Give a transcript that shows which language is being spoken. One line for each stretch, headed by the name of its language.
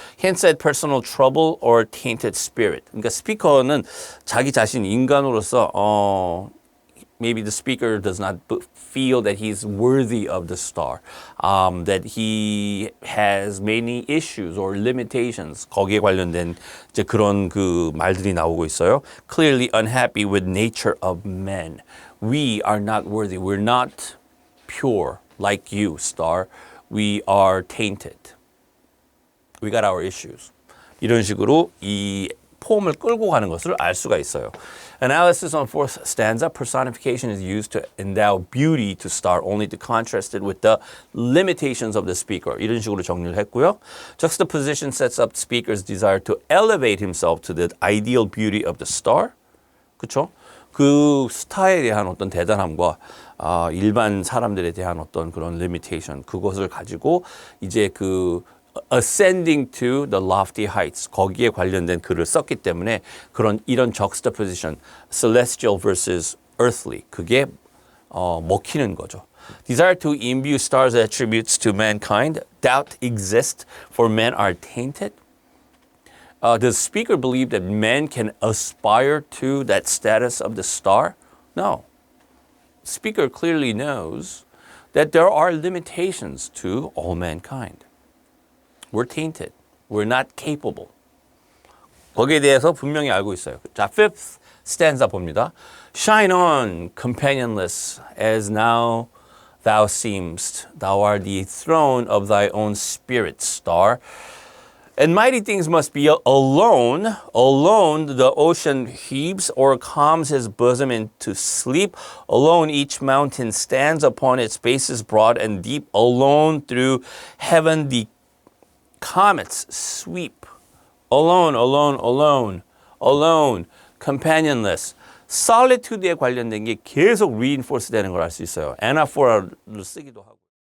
English: Hence at personal trouble or tainted spirit.
Korean: 그러니까 스피커는 자기 자신 인간으로서
English: maybe the speaker does not feel that he's worthy of the star, that he has many issues or limitations.
Korean: 거기에 관련된 이제 그런 말들이 나오고 있어요.
English: Clearly unhappy with nature of men. We are not worthy. We're not pure like you, star. We are tainted. We got our issues.
Korean: 이런 식으로 이 포음을 끌고 가는 것을 알 수가 있어요.
English: Analysis on fourth stanza. Personification is used to endow beauty to star, only to contrast it with the limitations of the speaker.
Korean: 이런 식으로 정리를 했고요.
English: Juxtaposition sets up speaker's desire to elevate himself to the ideal beauty of the star.
Korean: 그렇죠? 그 스타에 대한 어떤 대단함과 일반 사람들에 대한 어떤 그런 limitation, 그것을 가지고 이제
English: ascending to the lofty heights,
Korean: 거기에 관련된 글을 썼기 때문에 이런 juxtaposition,
English: celestial versus earthly,
Korean: 그게 먹히는 거죠.
English: Desire to imbue stars' attributes to mankind, doubt exists, for men are tainted. Does the speaker believe that men can aspire to that status of the star? No. Speaker clearly knows that there are limitations to all mankind. We're tainted. We're not capable.
Korean: 거기에 대해서 분명히 알고 있어요. 자,
English: fifth stanza
Korean: 봅니다.
English: Shine on, companionless, as now thou seemst. Thou art the throne of thy own spirit, star. And mighty things must be alone. Alone the ocean heaves or calms his bosom into sleep. Alone each mountain stands upon its bases broad and deep. Alone through heaven the comets sweep. alone, alone, alone, alone, companionless.
Korean: solitude에 관련된 게 계속 reinforce 되는 걸 알 수 있어요. anaphor를 쓰기도 하고.